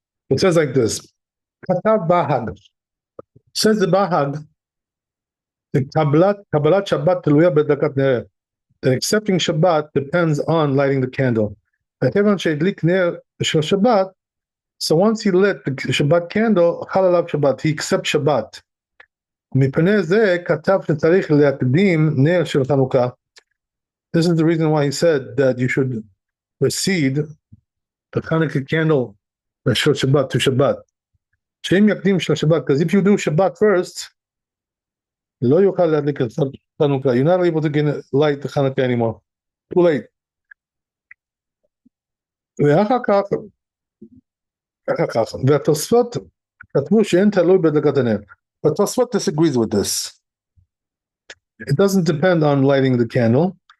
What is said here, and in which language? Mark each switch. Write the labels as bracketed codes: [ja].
[en] It says like this. [he] Katav Bahag. [en] Says the Bahag, the [he] Kabbalat Shabbat teluya bedakat ner. [en] That accepting Shabbat depends on lighting the candle. [he] Katavan sheidlik ner shel Shabbat. [en] So once he lit the Shabbat candle, [he] halalav Shabbat, [en] he accepts Shabbat. [he] מפני זה כתב שצריך להקדים נר של חנוכה. [en] This is the reason why he said that you should precede the Hanukkah candle של Shabbat to Shabbat. [he] שאם יקדים של Shabbat, [en] because if you do Shabbat first, [he] לא יוכל להדליק את חנוכה. [en] You're not able to light the Hanukkah anymore. Too late. [he] ואחר כך, והתוספות כתבו שאין תלוי בדלקת הנר. [en] But Tosfot disagrees with this. It doesn't depend on lighting the candle.